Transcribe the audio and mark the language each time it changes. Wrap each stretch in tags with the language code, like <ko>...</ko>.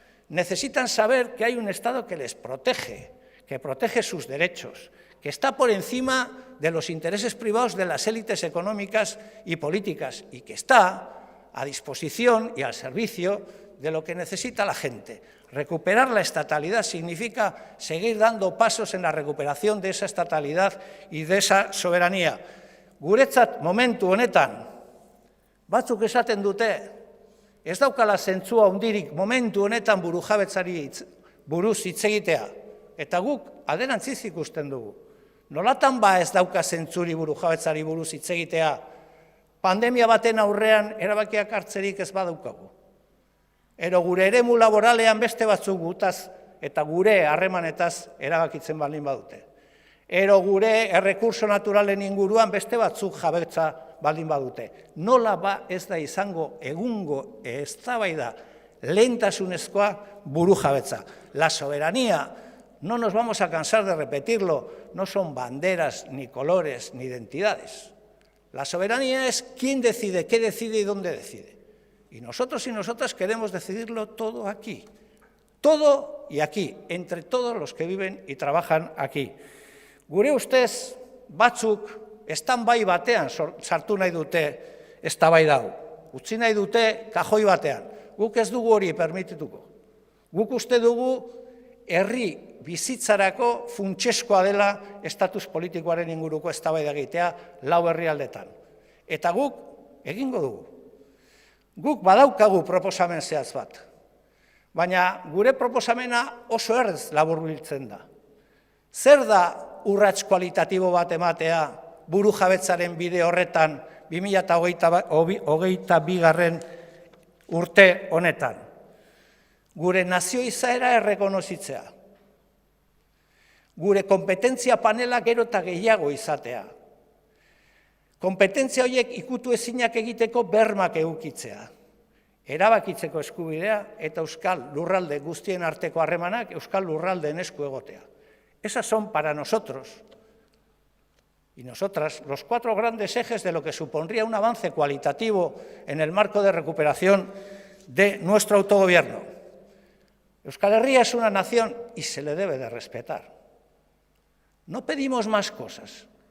<es>Necesitan saber que hay un Estado que les protege, que protege sus derechos, que está por encima de los intereses privados de las élites económicas y políticas y que está a disposición y al servicio de lo que necesita la gente. Recuperar la estatalidad significa seguir dando pasos en la recuperación de esa estatalidad y de esa soberanía.</es> <eu>Guretzat momentu honetan, batzuk esaten dute, ez daukala zentzua handirik momentu honetan burujabetzari buruz hitz egitea, eta guk alderantziz ikusten dugu. Nolatan ez dauka zentzuri burujabetzari buruz hitz egitea, pandemia baten aurrean erabakiak hartzerik ez badaukagu. Ero gure eremu laboralean beste batzuk gutaz eta gure harremanetaz erabakitzen baldin badute. Ero gure errekurso naturalen inguruan beste batzuk jabetza baldin badute. Nola ez da izango egungo eztabaida lehentasunezkoa burujabetza.</eu> <es>La soberanía, no nos vamos a cansar de repetirlo, no son banderas, ni colores, ni identidades. La soberanía es quién decide, qué decide y dónde decide. Y nosotros y nosotras queremos decidirlo todo aquí. Todo y aquí, entre todos los que viven y trabajan aquí.</es> <eu>Gure ustez, batzuk stand-by batean sartu nahi dute eztabaida hau. Utzi nahi dute kajoi batean. Guk ez dugu hori permitituko. Guk uste dugu herri bizitzarako funtsezkoa dela estatus politikoaren inguruko eztabaida egitea 4 herrialdetan. Eta guk egingo dugu. Guk badaukagu proposamen zehatz bat. Baina gure proposamena oso errez laburbiltzen da. Zer da urrats kualitatibo bat ematea burujabetzaren bide horretan 2022. Urte honetan? Gure nazio izaera errekonozitzea. Gure kompetentzia panela gero eta gehiago izatea. Kompetentzia horiek ikutu ezinak egiteko bermak edukitzea. Erabakitzeko eskubidea eta euskal lurralde guztien arteko harremanak euskal lurraldeen esku egotea.</eu> <es>Esas son para nosotros y nosotras los 4 grandes ejes de lo que supondría un avance cualitativo en el marco de recuperación de nuestro autogobierno. Euskal Herria es una nación y se le debe de respetar. No pedimos más cosas.</es>